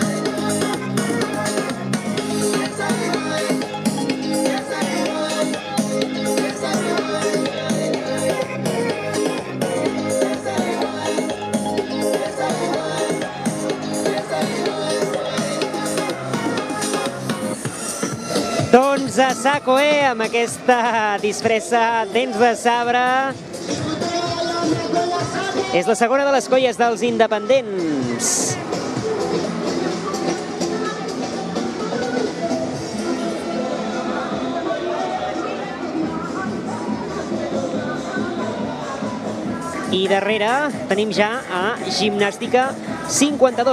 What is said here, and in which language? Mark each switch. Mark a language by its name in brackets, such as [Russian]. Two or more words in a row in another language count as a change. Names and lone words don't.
[English] Taste of the wine. Taste of the wine. Taste of the wine. Taste of the wine. Taste of the wine. Taste of the wine. [Catalan] Doncs a saco, amb aquesta disfressa dents de sabre. És la segona de les colles dels independents. I darrere tenim ja a Gimnàstica 52.